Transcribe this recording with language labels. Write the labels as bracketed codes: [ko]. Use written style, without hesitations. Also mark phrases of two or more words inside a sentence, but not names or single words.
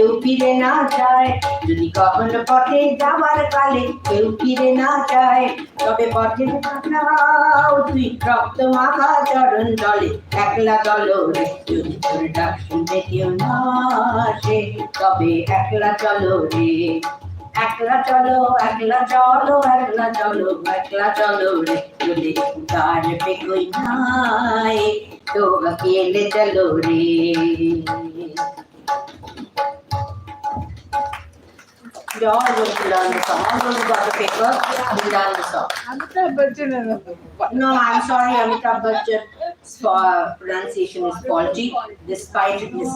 [bn] ফিরে না যায়, যদি কখনো পথে যাবার কালে কেউ ফিরে না যায়, তবে পথের কাটাও তুই রক্ত মাখা চরণ তলে একলা চলো রে, যদি তোর ডাক শুনতে কেউ না আসে তবে একলা চলো রে, একলা চলো একলা চলো একলা চলো একলা চলো রে, যদি [hi] पुकार पे कोई ना आए तो अकेले चलो रे। [en] We all going to learn the song. All those who got the paper, we learn the song. Amitabh Bachchan. No, I'm sorry, Amitabh Bachchan's pronunciation is faulty, despite Mrs.